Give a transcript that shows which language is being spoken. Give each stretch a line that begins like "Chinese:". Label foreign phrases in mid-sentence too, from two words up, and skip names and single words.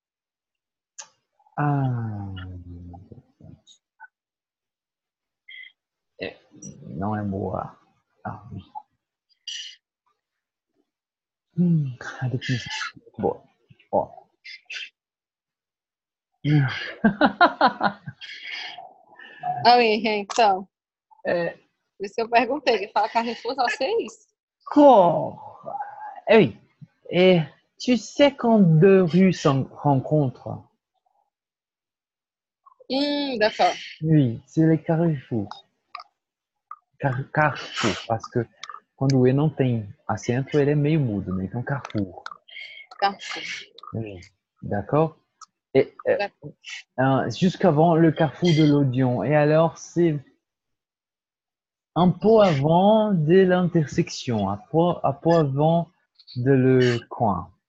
French: Ah. Non, un bois. Ah oui. La définition. Bon. Oh. Ah oui,
Portuguese: então, Euh, por isso eu perguntei, ele fala carrefour, só sei isso.
French: corps. Eh oui. Et tu sais quand deux rues se rencontrent? D'accord. Oui, c'est les carrefour.
Portuguese: Carrefour, parce que quando o E não tem acento, ele é meio mudo, né? Então,
French: Carrefour. Carrefour. Oui. D'accord? Et D'accord. jusqu'avant le carrefour de l'Odéon. Et alors, c'est un peu avant de l'intersection, un peu avant de le coin.